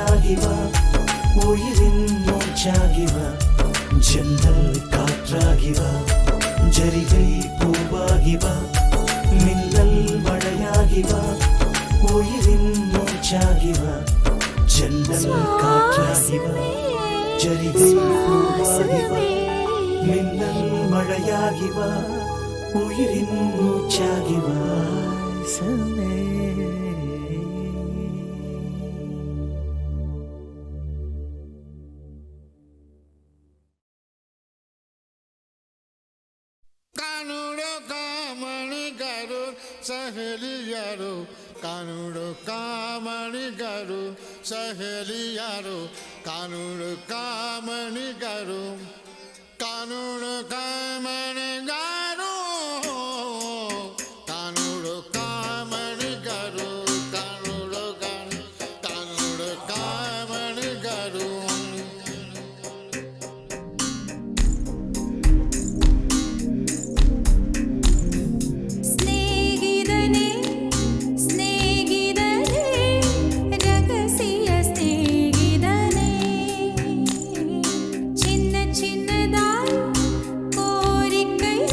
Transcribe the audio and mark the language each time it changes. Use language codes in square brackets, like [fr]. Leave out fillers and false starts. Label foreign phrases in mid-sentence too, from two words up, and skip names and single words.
[ta] மூச்சாகி வா உயிரின் மூச்சாகி வா ஜன்னல் காற்றாகி வா ஜரிகை பூவாகி வா மின்னல் மழையாகி வா உயிரின் மூச்சாகி வா ஜன்னல் காற்றாகி வா ஜரிகை பூவாகி வா மின்னல் மழையாகி வா உயிரின் மூச்சாகி வா சமே [raj] कानूड़ो कामणि गरु सहेलियारो कानूड़ो कामणि गरु सहेलियारो कानूड़ो कामणि गरु कानूड़ो कामणि गरु कानूड़ो कामणि गरु कानूड़ो कामणि गरु [ta] ஸ்நேகிதனே ஸ்நேகிதனே ரகசிய ஸ்நேகிதனே சின்ன சின்னதாய் கோரிக்கை